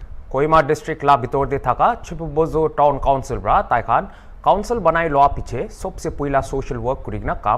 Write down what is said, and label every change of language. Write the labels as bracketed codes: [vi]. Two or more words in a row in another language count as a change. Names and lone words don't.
[nag] Kohima district la bitor de thaka Chipubozo town council ra taikhan council banai loa piche sobse puila social work kurigna kam